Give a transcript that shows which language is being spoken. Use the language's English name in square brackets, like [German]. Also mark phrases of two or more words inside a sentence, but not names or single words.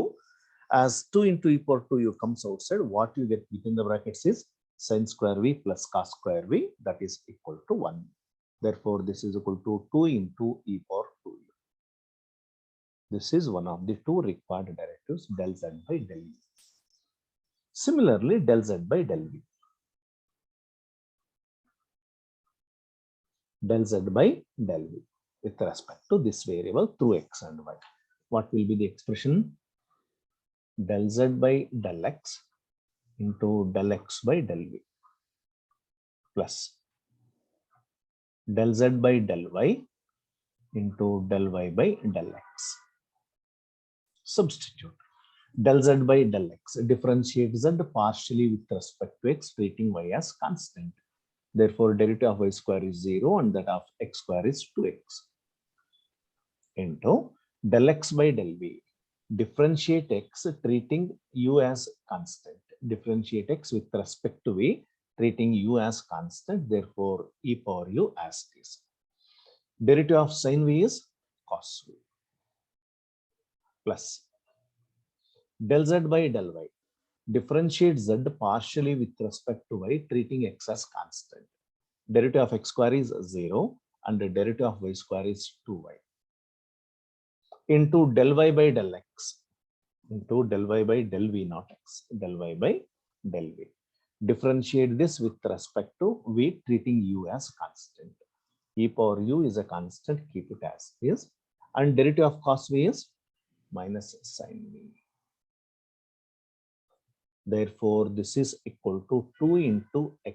[English] As 2 into e power 2u comes outside, what you get within the brackets is sin square v plus cos square v. That is equal to 1. Therefore, this is equal to 2 into e power 2u. This is one of the two required derivatives, del z by del v. Similarly, del z by del v. Del z by del v with respect to this variable through x and y. What will be the expression? Del z by del x into del x by del v plus del z by del y into del y by del x. Substitute. Del z by del x. Differentiate z partially with respect to x, treating y as constant. Therefore, derivative of y square is 0 and that of x square is 2x into del x by del v. Differentiate x, treating u as constant. Differentiate x with respect to v, treating u as constant. Therefore, e power u as this. Derivative of sin v is cos v plus del z by del y. Differentiate z partially with respect to y, treating x as constant. Derivative of x square is 0 and the derivative of y square is 2y into del y by del x into del y by del v, not x, del y by del v. Differentiate this with respect to v, treating u as constant. E power u is a constant, keep it as is. And derivative of cos v is minus sin v. Therefore, this is equal to 2 into x.